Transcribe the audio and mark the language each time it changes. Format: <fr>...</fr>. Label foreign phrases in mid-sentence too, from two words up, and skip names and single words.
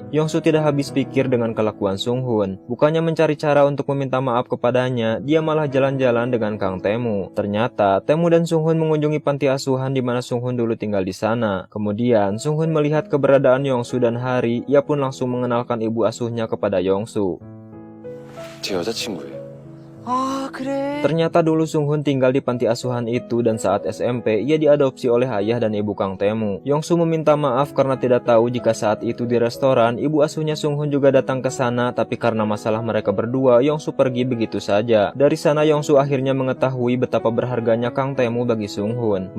<id>Yongsu tidak habis pikir dengan kelakuan Sunghun. Bukannya mencari cara untuk meminta maaf kepadanya, dia malah jalan-jalan dengan Kang Temu. Ternyata, Temu dan Sunghun mengunjungi panti asuhan di mana Sunghun dulu tinggal di sana. Kemudian, Sunghun melihat keberadaan Yongsu dan Hari, ia pun langsung mengenalkan ibu asuhnya kepada Yongsu.</id> <ko>제 여자친구예요. 아, 그래.</ko> <id>Ternyata dulu Sunghun tinggal di panti asuhan itu dan saat SMP ia diadopsi oleh ayah dan ibu Kang Temu. Yongsu meminta maaf karena tidak tahu jika saat itu di restoran ibu asuhnya Sunghun juga datang ke sana, tapi karena masalah mereka berdua Yongsu pergi begitu saja. Dari sana Yongsu akhirnya mengetahui betapa berharganya Kang Temu bagi Sunghun.</id>